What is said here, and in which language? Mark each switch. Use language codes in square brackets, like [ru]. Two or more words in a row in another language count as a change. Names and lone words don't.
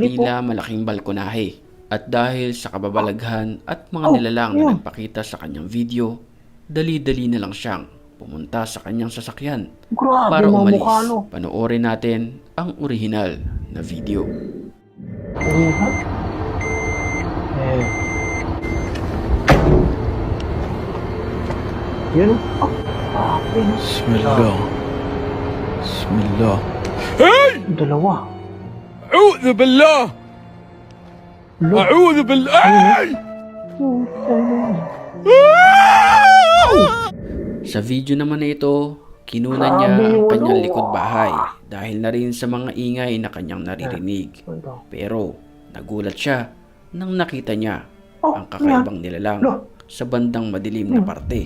[tl] isang tila malaking balkonahe. At dahil sa kababalaghan at mga nilalang na nagpakita sa kanyang video, dali-dali na lang siyang pumunta sa kanyang sasakyan para umalis. Panoorin natin ang orihinal na video. Yan. [ar] بسم الله. بسم الله. [tl] Dalawa. [ar] أعوذ بالله أعوذ بالله [tl] Sa video naman na ito, kinunan niya ang kanyang likod bahay dahil na rin sa mga ingay na kanyang naririnig. Pero nagulat siya nang nakita niya ang kakaibang nilalang sa bandang madilim na parte.